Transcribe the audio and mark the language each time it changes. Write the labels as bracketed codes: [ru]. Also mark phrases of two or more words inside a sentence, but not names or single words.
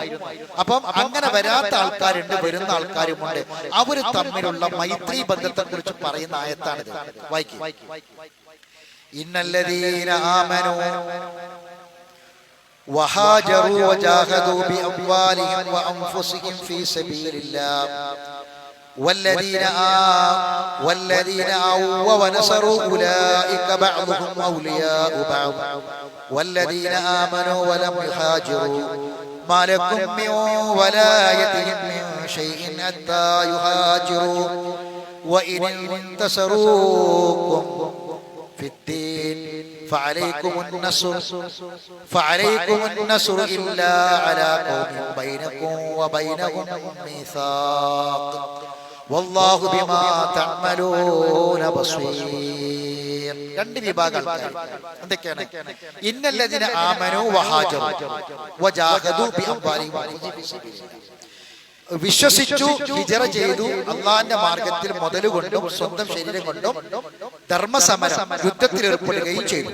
[ml] അപ്പം അങ്ങനെ വരാത്ത ആൾക്കാരുണ്ട്, വരുന്ന ആൾക്കാരുമുണ്ട്. അവര് തമ്മിലുള്ള മൈത്രി ബന്ധത്തെ കുറിച്ച് പറയുന്ന ആയത്താണിത്. [ar] വായിക്കും. إن الذين آمنوا وهاجروا وجاهدوا بأموالهم وأنفسهم في سبيل الله والذين آووا ونصروا أولئك بعضهم أولياء بعض والذين آمنوا ولم يهاجروا ما لكم من ولايتهم من شيء حتى يهاجروا وإن انتصروكم في الدين فعليكم النصر إلا على قوم بينكم وبينهم ميثاق والله بما تعملون بصير. [ml] രണ്ട് വിഭാഗം ആൾക്കാർ എന്തൊക്കെയാണ്? [ar] إن الذين آمنوا وهاجروا وجاهدوا بأموالهم وأنفسهم في سبيل الله. [ml] വിശ്വസിച്ചു, ഹിജറ ചെയ്തു, അള്ളാഹിന്റെ മാർഗത്തിൽ മുതലുകൊണ്ടും സ്വന്തം ശരീരം കൊണ്ടും ധർമ്മസമരം യുദ്ധത്തിൽ ഏർപ്പെടുകയും ചെയ്തു.